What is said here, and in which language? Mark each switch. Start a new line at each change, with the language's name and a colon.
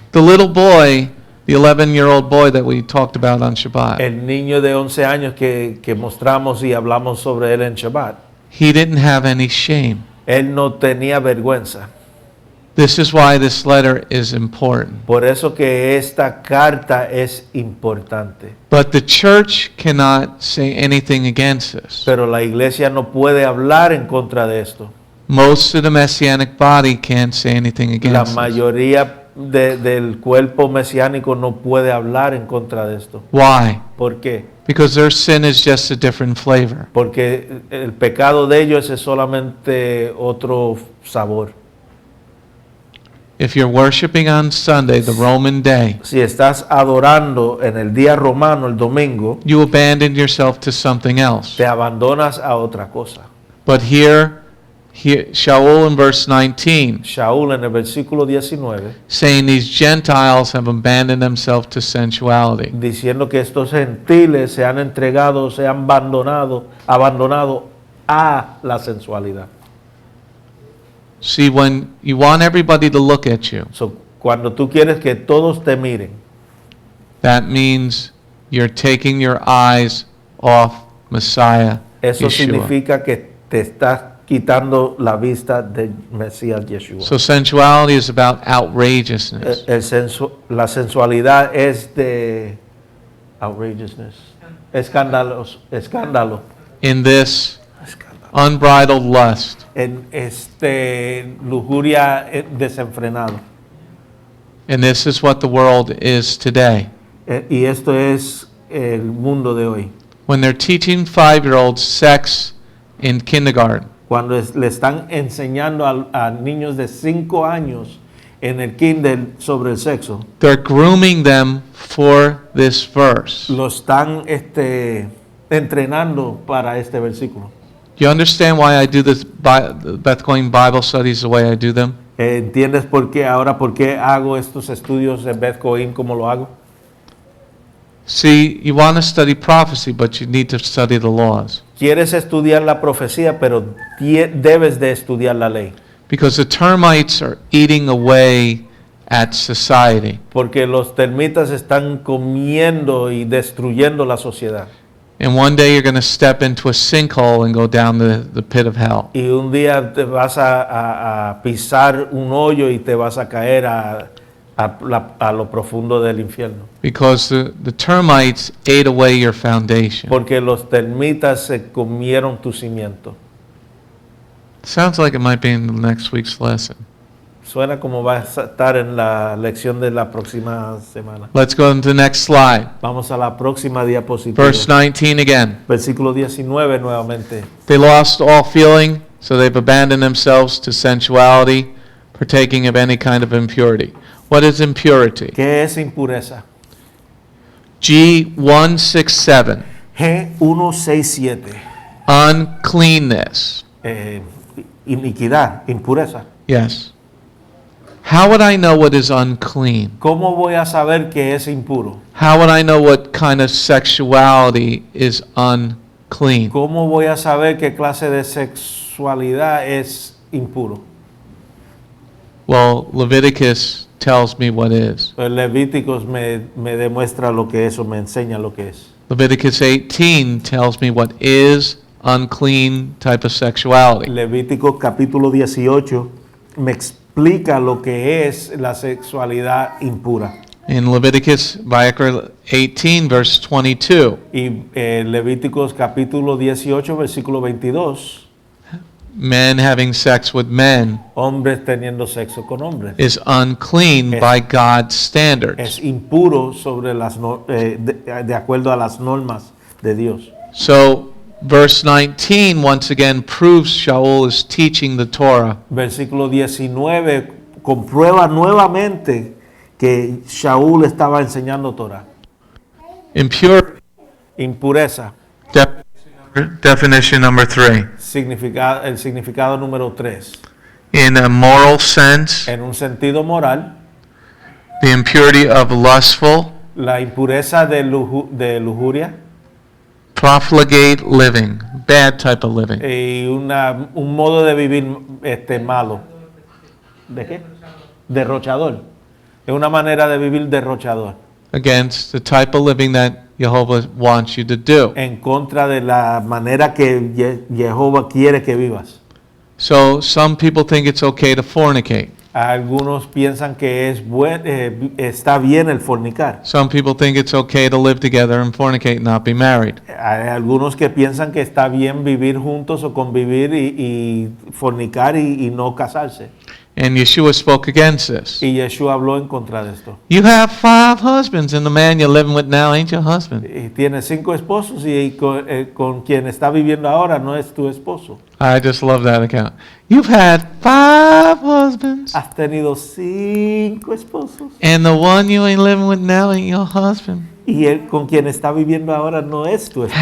English: the little boy, the 11-year-old boy that we talked about on Shabbat,
Spanish: El niño de 11 años que mostramos y hablamos sobre él en Shabbat.
English: he didn't have any shame.
Spanish: Él no tenía vergüenza.
English: This is why this letter is important.
Spanish: Por eso que esta carta es importante.
English: But the church cannot say anything against this.
Spanish: Pero la iglesia no puede hablar en contra de esto.
English: Most of the Messianic body can't say anything
Spanish: La
English: against this.
Spanish: mayoría del cuerpo mesiánico no puede hablar en contra de esto.
English: Why?
Spanish: ¿Por qué?
English: Because their sin is just a different flavor.
Spanish: Porque el pecado de ellos es solamente otro sabor.
English: If you're worshiping on Sunday, the Roman day,
Spanish: Si estás adorando en el día romano, el domingo,
English: you abandon yourself to something else.
Spanish: te abandonas a otra cosa.
English: But here Shaul in verse 19,
Spanish: Shaul en el versículo 19,
English: saying these Gentiles have abandoned themselves to sensuality.
Spanish: diciendo que estos gentiles se han entregado, se han abandonado a la sensualidad.
English: See, when you want everybody to look at you,
Spanish: Cuando tú quieres que todos te miren,
English: that means you're taking your eyes off Messiah,
Spanish: eso
English: Yeshua.
Spanish: significa que te estás quitando la vista del Mesías Yeshua.
English: So sensuality is about outrageousness.
Spanish: La sensualidad es de outrageousness, escándalo,
English: In this unbridled lust.
Spanish: en lujuria desenfrenado.
English: And this is what the world is today.
Spanish: Y esto es el mundo de hoy.
English: When they're teaching 5-year-olds sex in kindergarten,
Spanish: Cuando le están enseñando a niños de 5 años en el kinder sobre el sexo,
English: they're grooming them for this verse.
Spanish: lo están entrenando para este versículo.
English: You understand why I do this Beth Going Bible studies the way I do them?
Spanish: ¿Entiendes por qué hago estos estudios en Beth Coim como lo hago?
English: See, you want to study prophecy, but you need to study the laws.
Spanish: Quieres estudiar la profecía, pero debes de estudiar la ley.
English: Because the termites are eating away at society.
Spanish: porque los termitas están comiendo y destruyendo la sociedad.
English: And one day you're going to step into a sinkhole and go down the pit of hell.
Spanish: Y un día te vas a pisar un hoyo y te vas a caer a lo profundo del infierno.
English: Because the termites ate away your foundation.
Spanish: Porque los termitas se comieron tu cimiento.
English: Sounds like it might be in next week's lesson.
Spanish: Suena como va a estar en la lección de la próxima semana.
English: Let's go to the next slide.
Spanish: Vamos a la próxima diapositiva.
English: Verse 19 again.
Spanish: Versículo 19 nuevamente.
English: They lost all feeling, so they've abandoned themselves to sensuality, partaking of any kind of impurity. What is impurity?
Spanish: ¿Qué es impureza?
English: G167.
Spanish: G167.
English: Uncleanness.
Spanish: Iniquidad, impureza.
English: Yes. How would I know what is unclean?
Spanish: ¿Cómo voy a saber que es impuro?
English: How would I know what kind of sexuality is unclean?
Spanish: ¿Cómo voy a saber qué clase de sexualidad es impuro?
English: Well, Leviticus tells me what is.
Spanish: El Levíticos me demuestra lo que es o me enseña lo que es.
English: Leviticus 18 tells me what is unclean type of sexuality.
Spanish: Levítico capítulo 18 me explica lo que es la sexualidad impura.
English: In Leviticus 18 verse 22,
Spanish: Y Levíticos capítulo 18 versículo 22,
English: men having sex with men
Spanish: hombres teniendo sexo con hombres.
English: is unclean
Spanish: Es-
English: by God's standards.
Spanish: Es impuro sobre de acuerdo a las normas de Dios.
English: So verse 19 once again proves Shaul is teaching the Torah.
Spanish: Versículo 19 comprueba nuevamente que Shaul estaba enseñando Torah.
English: Impurity,
Spanish: Impureza,
English: Definition number 3.
Spanish: el significado número 3.
English: In a moral sense,
Spanish: En un sentido moral,
English: the impurity of lustful,
Spanish: la impureza de lujuria
English: profligate living, bad type of living.
Spanish: y un modo de vivir malo. ¿De qué? Derrochador. Es una manera de vivir derrochador.
English: Against the type of living that Jehovah wants you to do.
Spanish: En contra de la manera que Jehová quiere que vivas.
English: So some people think it's okay to fornicate.
Spanish: Algunos piensan que está bien el fornicar.
English: Some people think it's okay to live together and fornicate and not be married.
Spanish: Hay algunos que piensan que está bien vivir juntos o convivir y fornicar y no casarse.
English: And Yeshua spoke against this.
Spanish: Y Yeshua habló en contra de esto.
English: You have 5 husbands and the man you're living with now ain't your husband.
Spanish: Y tiene 5 esposos y con quien está viviendo ahora no es tu esposo.
English: I just love that account. You've had 5 husbands
Spanish: Has tenido 5 esposos
English: and the one you ain't living with now ain't your husband.
Spanish: y él con quien está viviendo ahora no es tu esposo.